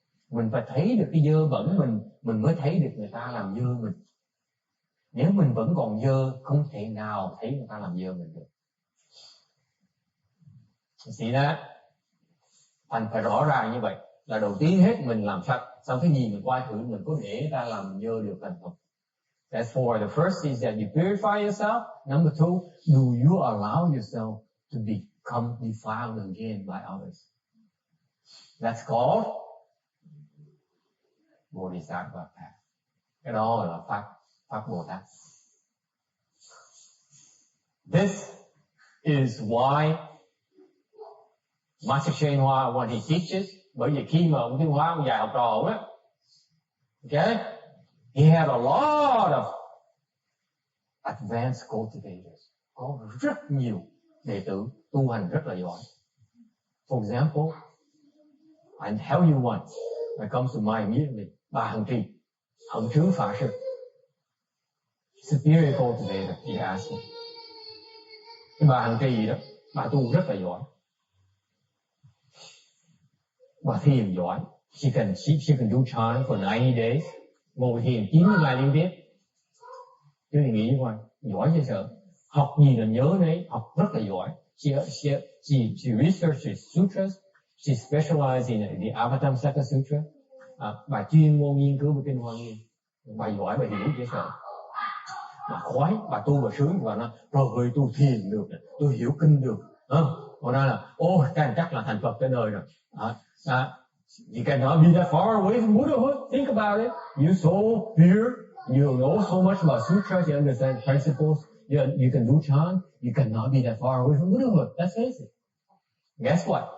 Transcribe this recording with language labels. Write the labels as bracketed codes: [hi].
[vi] Mình phải thấy được cái dơ bẩn mình mới thấy được người ta làm dơ mình. Nếu mình vẫn còn dơ, không thể nào thấy người ta làm dơ mình được. [en] You see that? [vi] Thành phải rõ ràng như vậy. Là đầu tiên hết mình làm sạch, xong cái gì mình quay thử mình có để người ta làm dơ được thành không? [en] That's for the first is that you purify yourself. Number two, do you allow yourself to become defiled again by others? That's called Bodhisattva path. [vi] Cái đó là pháp Bồ Tát. [en] This is why Master Shen Hoa, when he teaches, [vi] bởi vì khi mà ông Thiên Hóa ông dạy học trò á, [en] Okay? He had a lot of advanced cultivators. [vi] Có rất nhiều đệ tử tu hành rất là giỏi. [en] For example, I tell you one that comes to mind immediately. [vi] Bà Hằng Trì, Hận Trứ Phả Sư. [en] Superior cultivator, he asked me. [vi] Cái bà Hằng Trì đó, bà tu rất là giỏi. Bà thiền giỏi. [en] She can do chant for 90 days. [vi] Ngồi thiền 90 ngày liên tiếp. Chứ thì nghĩ coi, giỏi chứ sợ. Học gì là nhớ đấy, học rất là giỏi. [en] She researches sutras. She specializes in the Avatamsaka Sutra. [vi] Bà chuyên môn nghiên cứu về kinh Hoa Nghiêm. Bà giỏi, bà hiểu dễ sợ. Bà khoái, bà tu bà sướng, và nó rồi tôi thiền được, tôi hiểu kinh được. Còn nói là, chắc là thành Phật tới nơi rồi. [en] You cannot be that far away from Buddhahood. Think about it. You so here, you know so much about sutras, you understand principles, you can do chant, you cannot be that far away from Buddhahood. Let's face it. Guess what?